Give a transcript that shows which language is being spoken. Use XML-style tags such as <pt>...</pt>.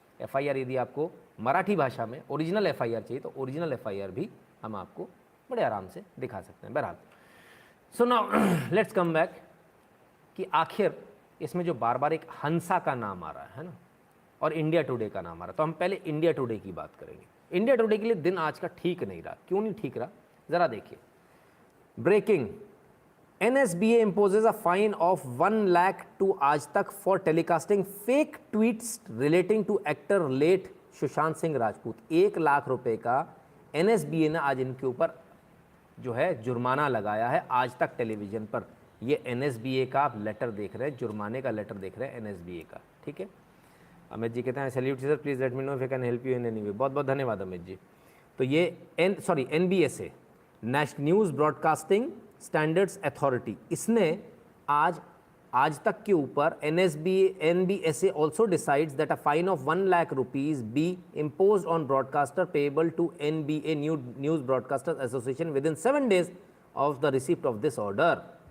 <hi>FIR यदि आपको मराठी भाषा में ओरिजिनल एफआईआर चाहिए तो ओरिजिनल एफआईआर भी हम आपको बड़े आराम से दिखा सकते हैं। बहरहाल,</hi> <en>so now let's come back</en> <hi>कि आखिर इसमें जो बार बार एक हंसा का नाम आ रहा है ना, और इंडिया टुडे का नाम आ रहा है, तो हम पहले इंडिया टुडे की बात करेंगे। इंडिया टुडे के लिए दिन आज का ठीक नहीं रहा। क्यों नहीं ठीक रहा, ज़रा देखिए।</hi> <en>Breaking, NSBA imposes a fine of 1 lakh to Aaj Tak for telecasting fake tweets relating to actor late Sushant Singh Rajput.</en> <hi>1 lakh रुपए का NSBA ने आज इनके ऊपर जो है जुर्माना लगाया है आज तक टेलीविज़न पर। ये NSBA का आप लेटर देख रहे हैं, जुर्माने का लेटर देख रहे हैं NSBA का। ठीक है, अमित जी कहते हैं salute sir,</hi> <en>Please let me know if I can help you in any way.</en> <hi>बहुत बहुत धन्यवाद अमित जी। तो ये NBSA, national news broadcasting standards authority, इसने आज तक के ऊपर</hi> <en>NBSA also decides that a fine of 1 lakh rupees be impose on broadcaster payable to NBA news broadcasters association within 7 days of the receipt of this order.</en>